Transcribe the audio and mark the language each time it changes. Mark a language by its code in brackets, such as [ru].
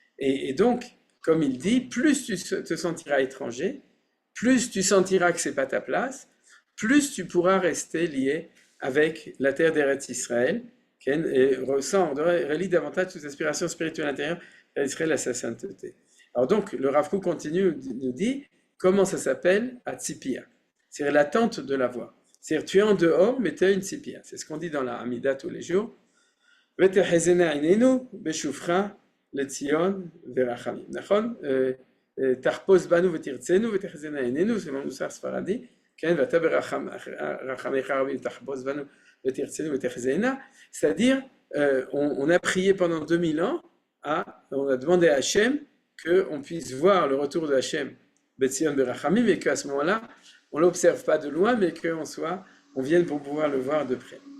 [fr] Et donc, comme il dit, plus tu te sentiras étranger, plus tu sentiras que c'est pas ta place, plus tu pourras rester lié avec la terre d'Eretz Israël, et relie davantage toute aspiration spirituelle intérieure d'Israël à sa sainteté. Alors donc, le Rav Kook continue, nous dit, comment ça s'appelle? Atzipia. C'est l'attente de la voix. C'est-à-dire, tu es en dehors, mais tu as une tzipia. C'est ce qu'on dit dans la Hamida tous les jours. [he] ותחזינה עינינו בשופחה לציון ורחמים. נכון? תחפוש בנו ותרצנו ותחזינה עינינו, זה מנוסח ספרדי, כן? ואתה ברחמיך רבים תחפוש בנו ותרצנו ותחזינה. [fr] C'est-à-dire, on a prié pendant 2000 ans, on a demandé à Hachem qu'on puisse voir le retour de Hachem Betzion Berachamim, et qu'à ce moment-là, on ne l'observe pas de loin, mais qu'on vienne pour pouvoir le voir de près.